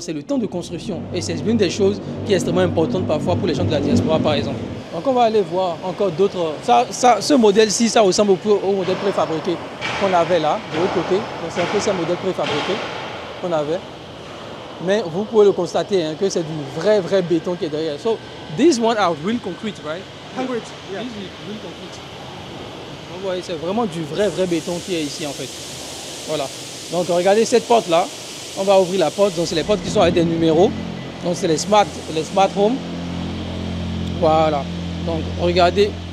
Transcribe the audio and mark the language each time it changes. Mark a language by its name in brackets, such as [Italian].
[French] C'est le temps de construction. Et c'est une des choses qui est extrêmement importante parfois pour les gens de la diaspora, par exemple. Donc on va aller voir encore d'autres. Ce modèle-ci, ça ressemble au modèle préfabriqué qu'on avait là, de l'autre côté. Donc c'est un peu ce modèle préfabriqué qu'on avait. Mais vous pouvez le constater hein, que c'est du vrai béton qui est derrière. [English] So these ones are real concrete, right? Concrete, yeah. These are real concrete. [French] Vous voyez, c'est vraiment du vrai béton qui est ici en fait. Voilà. Donc regardez cette porte-là. On va ouvrir la porte. Donc c'est les portes qui sont avec des numéros. Donc c'est les smart home. Voilà. Donc regardez.